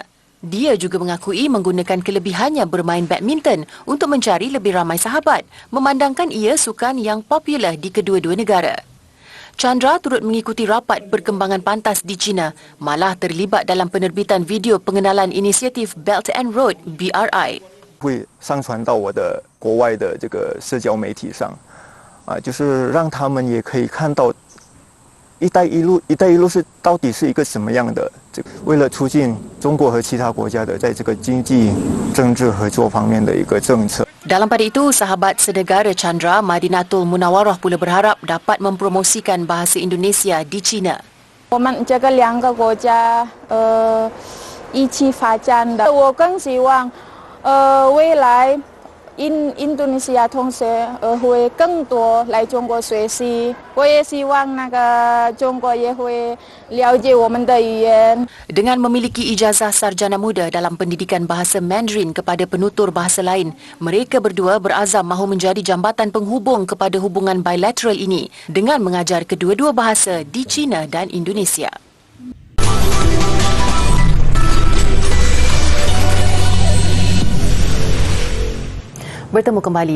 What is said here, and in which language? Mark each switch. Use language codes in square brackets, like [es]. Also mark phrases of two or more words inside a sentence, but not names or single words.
[ms] Dia juga mengakui menggunakan kelebihannya bermain badminton untuk mencari lebih ramai sahabat, memandangkan ia sukan yang popular di kedua-dua negara. Chandra turut mengikuti rapat perkembangan pantas di China, malah terlibat dalam penerbitan video pengenalan inisiatif Belt and Road BRI. [zh] 会上传到我的国外的这个社交媒体上，就是让他们也可以看到“一带一路”是到底是一个什么样的？为了促进中国和其他国家的在这个经济、政治合作方面的一个政策。 [ms] Dalam pada itu, sahabat senegara Chandra, Madinatul Munawarah pula berharap dapat mempromosikan bahasa Indonesia di China. [zh] 我们这个两个国家一起发展的，我更希望。未来印度尼西亚同学会更多来中国学习，我也希望中国也会了解我们的语言。 [ms] Dengan memiliki ijazah sarjana muda dalam pendidikan bahasa Mandarin kepada penutur bahasa lain, mereka berdua berazam mahu menjadi jambatan penghubung kepada hubungan bilateral ini dengan mengajar kedua-dua bahasa di China dan Indonesia. Bertemu kembali.